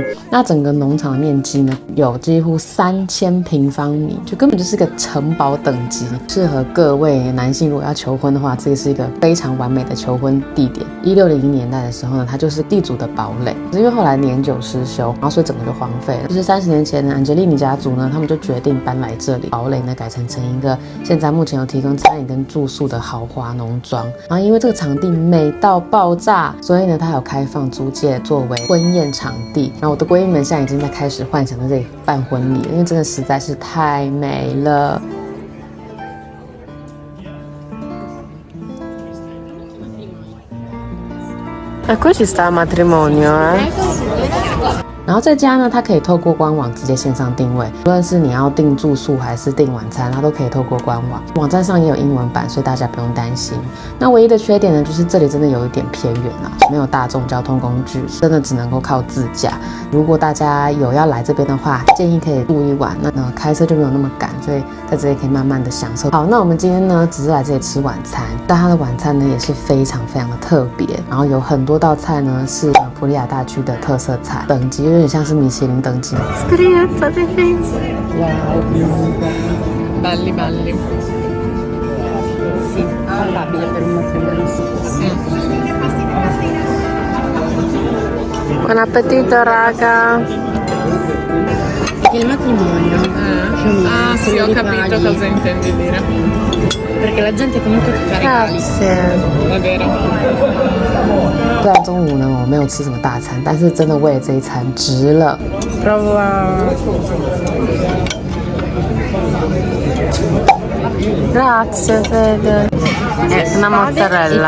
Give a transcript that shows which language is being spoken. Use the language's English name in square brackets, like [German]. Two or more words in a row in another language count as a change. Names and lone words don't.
[Chinese] 那整個農場的面積呢，有幾乎3000平方米，就根本就是個城堡等級，適合各位男性如果要求婚的話，這個是一個非常完美的求婚地點。1600年代的時候呢，它就是地主的堡壘，因為後來年久失修，然後所以整個就荒廢了。就是30年前呢，安吉麗尼家族呢，他們就決定搬來這裡，堡壘呢改成一個現在目前有提供餐飲跟住宿的豪華農莊。然後因為這個場地美到爆炸，所以呢，它還有開放租借作為婚宴場地。然後我的閨蜜們現在已經在開始幻想在這裡辦婚禮了，因為真的實在是太美了。 [Italian] Qui ci sta matrimonio [Chinese] 然後這家呢，它可以透過官網直接線上訂位，無論是你要訂住宿還是訂晚餐，它都可以透過官網。網站上也有英文版，所以大家不用擔心。那唯一的缺點呢，就是這裡真的有一點偏遠啊，沒有大眾交通工具，真的只能夠靠自駕。如果大家有要來這邊的話，建議可以住一晚，那開車就沒有那麼趕，所以在這裡可以慢慢的享受。好，那我們今天呢，只是來這裡吃晚餐，但它的晚餐呢也是非常非常的特別，然後有很多道菜呢是普利亞大區的特色菜，等級有點像是米其林等級。 [Italian] Scritta di fish. Belli, belli. Sì, affabile per un matrimonio. Sì. Buon appetito, raga. Il matrimonio. Sì, ho capito cosa intendi dire. Perché la gente comunque ti fa regali. È vero. [Chinese] 虽然中午呢我没有吃什么大餐，但是真的為了這一餐值了。 [Italian] Grazie, Fede. Una mozzarella.